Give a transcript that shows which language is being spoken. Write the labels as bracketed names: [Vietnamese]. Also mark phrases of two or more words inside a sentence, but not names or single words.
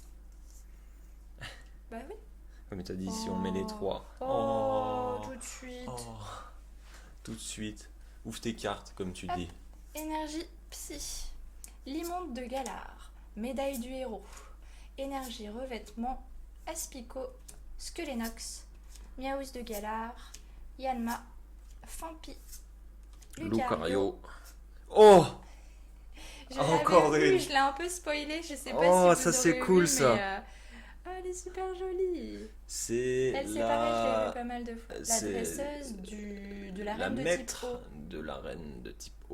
[French] Bah oui. Comme tu as dit, si on met les trois. Oh, tout de suite. Oh, tout de suite. Ouvre tes cartes, comme tu Hop. dis. Énergie Psy. L'immonde de Galar. Médaille du héros. Énergie revêtement. Aspico. Skelenox. Miaous de Galar. Yanma. Fampi. Lucario. Oh! Je Encore l'avais vu, une. je l'ai un peu spoilé, je sais pas Oh, si ça, vous c'est aurez cool, vu, ça. mais, oh, elle est super jolie. C'est Elle, c'est pareil, je l'ai vue la... pas mal de fois. La c'est dresseuse de la la reine de type maître O. de la reine de type O.